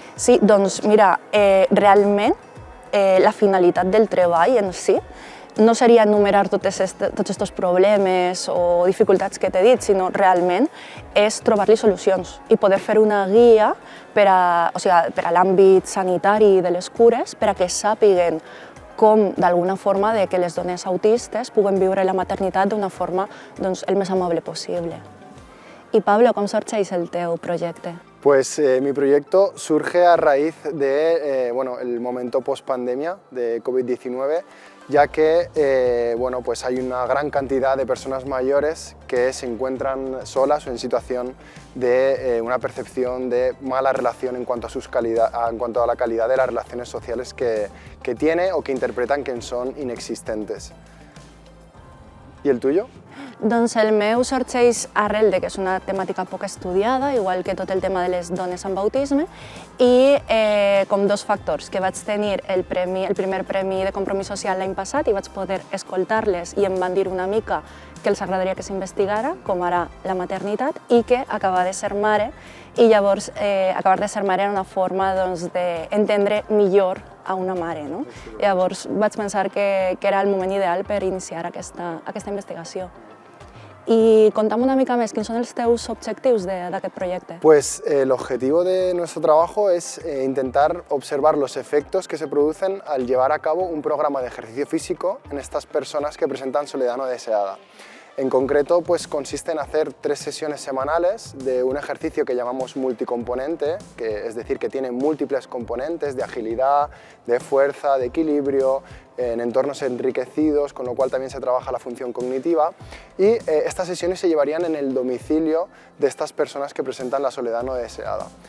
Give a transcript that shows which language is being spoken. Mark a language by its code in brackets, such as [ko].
[ca] Sí, doncs mira, realment la finalitat del treball en si no seria enumerar tots aquests problemes o dificultats que t'he dit, sinó realment és trobar-li solucions i poder fer una guia per a l'àmbit sanitari de les cures, per a que sàpiguen com, d'alguna forma, que les dones autistes puguen viure la maternitat d'una forma el més amable possible. I Pablo, com sorgeix el teu projecte? [es] Pues mi proyecto surge a raíz del momento post-pandemia de COVID-19, ya que pues hay una gran cantidad de personas mayores que se encuentran solas o en situación de una percepción de mala relación en cuanto a la calidad de las relaciones sociales que tiene o que interpretan que son inexistentes. ¿Y el tuyo? [ca] Doncs el meu sorgeix arrel que és una temàtica poc estudiada, igual que tot el tema de les dones amb autisme, i com dos factors, que vaig tenir el primer premi de compromís social l'any passat i vaig poder escoltar-les i em van dir una mica que els agradaria que s'investigara, com ara la maternitat, i que acabava de ser mare, i llavors acabar de ser mare era una forma d'entendre millor a una mare. Llavors vaig pensar que era el moment ideal per iniciar aquesta investigació. Y contame una mica més, quins són els teus objectius d'aquest projecte? [es] Pues el objetivo de nuestro trabajo es intentar observar los efectos que se producen al llevar a cabo un programa de ejercicio físico en estas personas que presentan soledad no deseada. En concreto, pues consiste en hacer 3 sesiones semanales de un ejercicio que llamamos multicomponente, es decir, que tiene múltiples componentes de agilidad, de fuerza, de equilibrio, en entornos enriquecidos, con lo cual también se trabaja la función cognitiva, y estas sesiones se llevarían en el domicilio de estas personas que presentan la soledad no deseada.